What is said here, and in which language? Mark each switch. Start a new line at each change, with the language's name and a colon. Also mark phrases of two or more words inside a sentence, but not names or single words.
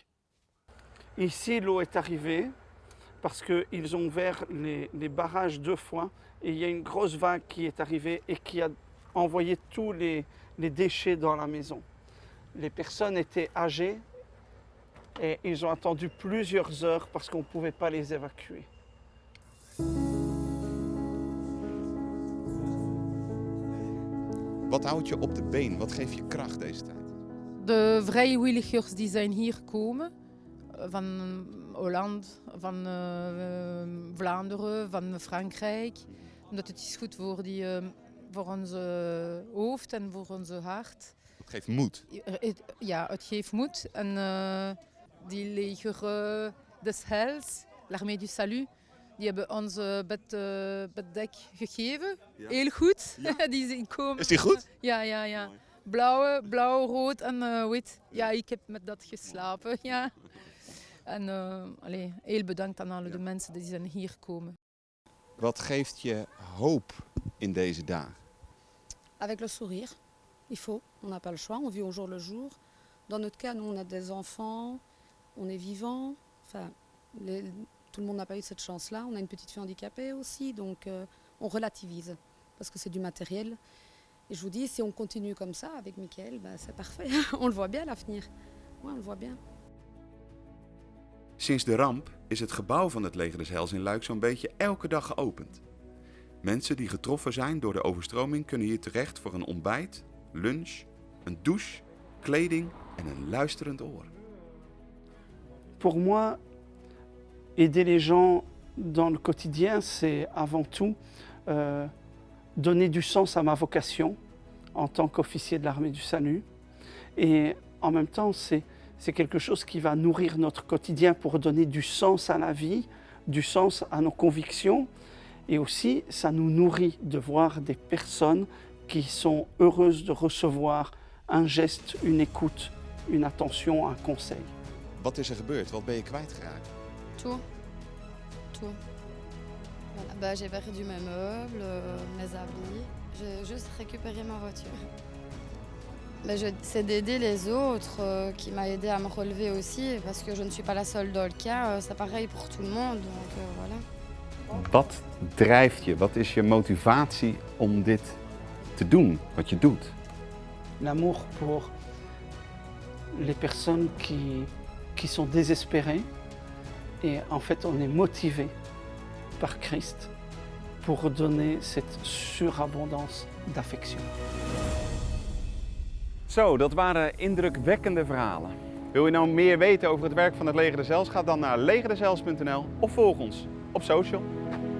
French: Ici, l'eau est arrivée parce qu'ils ont ouvert les barrages 2 fois et il y a une grosse vague qui est arrivée et qui a envoyé tous les déchets dans la maison. Les personnes étaient âgées et ils ont attendu plusieurs heures parce qu'on ne pouvait pas les évacuer.
Dutch: Wat houdt je op de been? Wat geeft je kracht deze tijd? De vrijwilligers die zijn hier gekomen, van Holland, van Vlaanderen, van Frankrijk, Omdat het is goed voor onze hoofd en voor onze hart. Het geeft moed. Ja, het geeft moed. En die leger des Heils, l'Armée du Salut, die hebben ons beddek gegeven. Ja. Heel goed. Ja. Die komen. Is die goed? Ja. Mooi. Blauw, rood en wit. Ja, ik heb met dat geslapen. Ja. En heel bedankt aan alle de mensen die zijn hier komen. Wat geeft je hoop in deze dagen?
French: Avec le sourire, il faut, on n'a pas le choix, on vit au jour le jour. Dans notre cas, nous on a des enfants, on est vivant, enfin, tout le monde n'a pas eu cette chance-là. On a une petite fille handicapée aussi, donc on relativise, parce que c'est du matériel. Et je vous dis, si on continue comme ça avec Mickaël, bah, c'est parfait, on le voit bien l'avenir. Ouais, on le voit bien.
Dutch: Sinds de ramp is het gebouw van het Leger des Heils in Luik zo'n beetje elke dag geopend. Mensen die getroffen zijn door de overstroming kunnen hier terecht voor een ontbijt, lunch, een douche, kleding en een luisterend oor.
French: Pour moi, aider les gens dans le quotidien, c'est avant tout donner du sens à ma vocation en tant qu'officier de l'Armée du Salut. Et en même temps, c'est quelque chose qui va nourrir notre quotidien pour donner du sens à la vie, du sens à nos convictions. Et aussi, ça nous nourrit de voir des personnes qui sont heureuses de recevoir un geste, une écoute, une attention, un conseil.
Dutch: Wat is er gebeurd? Wat ben je kwijtgeraakt?
French: Tout. Voilà. Bah, j'ai perdu mes meubles, mes habits. J'ai juste récupéré ma voiture. C'est d'aider les autres qui m'a aidé à me relever aussi, parce que je ne suis pas la seule dans le cas. C'est pareil pour tout le monde, donc voilà.
Dutch: Wat drijft je? Wat is je motivatie om dit te doen, wat je doet?
French: L'amour pour les personnes qui sont désespérées. Et en fait, on est motivé par Christ pour donner cette surabondance d'affection.
Dutch: Zo, dat waren indrukwekkende verhalen. Wil je nou meer weten over het werk van het Leger des Heils? Ga dan naar legerdesheils.nl of volg ons op social.